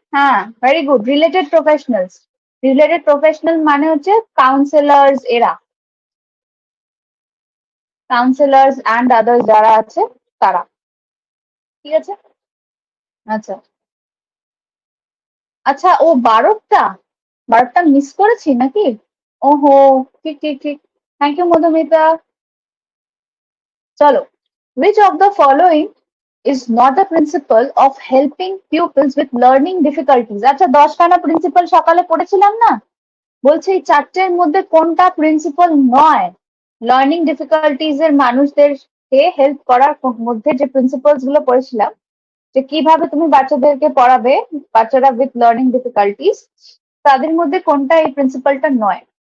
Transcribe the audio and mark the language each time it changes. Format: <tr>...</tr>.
<bn>হ্যাঁ, very good, related professionals. Related professional মানে হচ্ছে কাউন্সিলার্স, এরা কাউন্সিলার্স অ্যান্ড আদার্স যারা আছে তারা। ঠিক আছে, আচ্ছা আচ্ছা, ও 12টা, 12টা মিস করেছি নাকি? ওহো, ঠিক ঠিক ঠিক, থ্যাংক ইউ মধুমিতা। চলো,</bn> <en>which of the following is not a principle of helping pupils with learning difficulties?</en> <bn>আচ্ছা, 10খানা প্রিন্সিপাল সকালে পড়েছিলাম না, বলছে এই চারটের মধ্যে কোনটা প্রিন্সিপাল নয় লার্নিং ডিফিকাল্টিজ এর মানুষদেরকে হেল্প করার মধ্যে? যে প্রিন্সিপালস গুলো পড়েছিলাম, যে কিভাবে তুমি বাচ্চাদেরকে পড়াবে, বাচ্চারা উইথ লার্নিং ডিফিকাল্টিজ, তাদের মধ্যে কোনটা এই প্রিন্সিপালটা নয়?</bn>